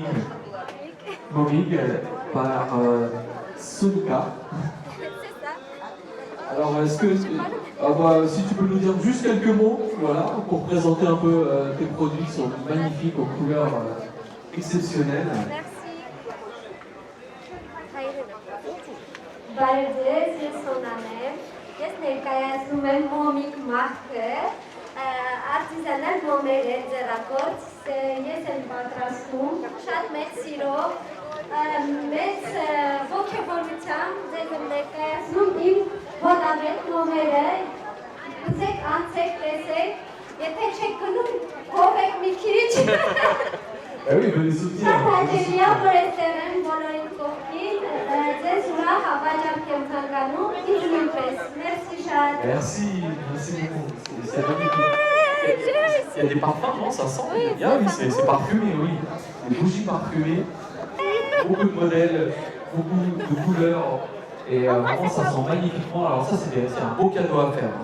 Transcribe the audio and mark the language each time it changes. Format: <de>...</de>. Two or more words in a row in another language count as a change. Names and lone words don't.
<fr>Momig par Sonika. Alors, est-ce que si tu peux nous dire juste quelques mots, voilà, pour présenter un peu tes produits qui sont magnifiques aux couleurs exceptionnelles.</fr> <hy>Բարև ես Սոնան եմ, ես ներկայացնում եմ Momig մարքը, արտիզանալ մոմեր է ձեռագործ, ես եմ պատրաստում, շատ մեծ սիրով, մեծ ոգևորությամբ ձեզ եմ ներկայացնում իմ հոլավետ մոմերը, ուզեք անցեք, տեսեք, եթե չեք գնում, հովեք մի քիչ։</hy> <fr>Ah oui, venez soutenir.</fr> <hy>Շատ հաճելի է, որ այստեղ եմ բոլորին կողքին, ձեզ ուրախ հավաճանք եմ ցանկանում, ինձ նույնպես։ Մերսի շատ։</hy> <fr>Merci beaucoup. C'est magnifique. Il y a des parfums, non? Ça sent. Ah oui, c'est parfumé, oui. Des bougies parfumées, beaucoup de modèles, beaucoup de couleurs. Et vraiment, ça sent magnifiquement. Alors ça, c'est un beau cadeau à faire.</fr>